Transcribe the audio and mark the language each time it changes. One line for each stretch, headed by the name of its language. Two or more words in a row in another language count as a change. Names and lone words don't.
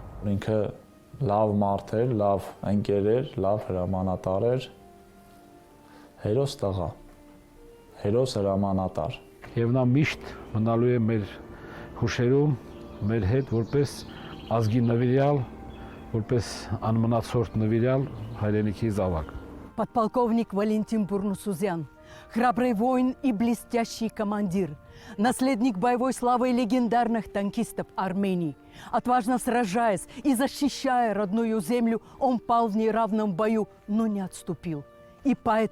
Armenian: Ինքը լավ մարդ էր, լավ ընկեր էր, լավ հրամանատար էր, հերոս տղա, հերոս հրամանատար։ Եվ նա միշտ մնալու է մեր հուշերում, մեր հետ որպես ազգի նվիրյալ, որպես անմնացորդ нывирял հայրենիքի զավակ։
Russian: Подполковник Валентин Бурнусузян, храбрый воин и блестящий командир, наследник боевой славы легендарных танкистов Армении. Отважно сражаясь и защищая родную землю, он пал в неравном бою, но не отступил.